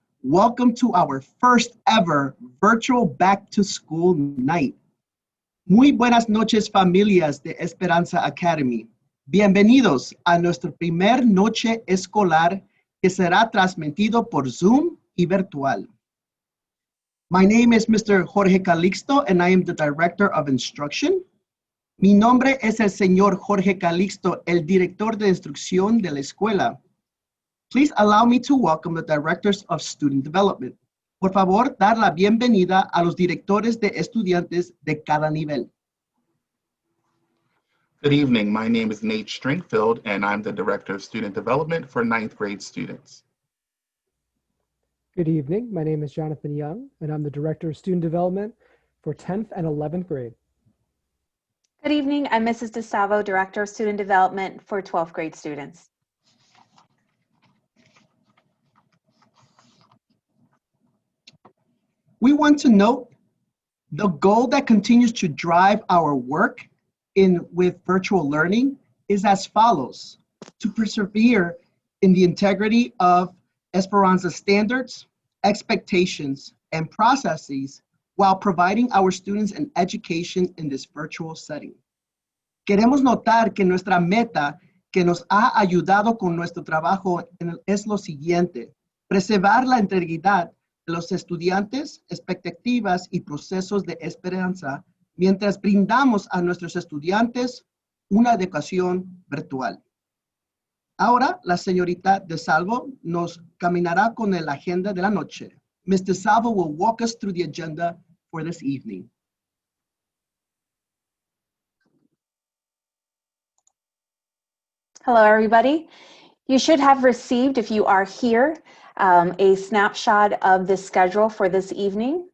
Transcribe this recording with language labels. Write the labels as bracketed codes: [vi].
[en] Welcome to our first ever virtual back to school night. [es] Muy buenas noches, familias de Esperanza Academy. Bienvenidos a nuestro primer noche escolar que será transmitido por Zoom y virtual. [en] My name is Mr. Jorge Calixto and I am the Director of Instruction. [es] Mi nombre es el señor Jorge Calixto, el director de instrucción de la escuela. [en] Please allow me to welcome the directors of student development. [es] Por favor, dar la bienvenida a los directores de estudiantes de cada nivel. [en] Good evening. My name is Nate Stringfield, and I'm the Director of Student Development for 9th grade students. Good evening. My name is Jonathan Young, and I'm the Director of Student Development for 10th and 11th grade. Good evening. I'm Mrs. DeSalvo, Director of Student Development for 12th grade students. We want to note the goal that continues to drive our work with virtual learning is as follows: to persevere in the integrity of Esperanza standards, expectations, and processes while providing our students an education in this virtual setting. [es] Queremos notar que nuestra meta que nos ha ayudado con nuestro trabajo es lo siguiente: preservar la integridad de los estudiantes, expectativas y procesos de esperanza mientras brindamos a nuestros estudiantes una educación virtual. Ahora, la señorita DeSalvo nos caminará con la agenda de la noche. [en] Ms. DeSalvo will walk us through the agenda for this evening. Hello, everybody. You should have received, if you are here, a snapshot of the schedule for this evening.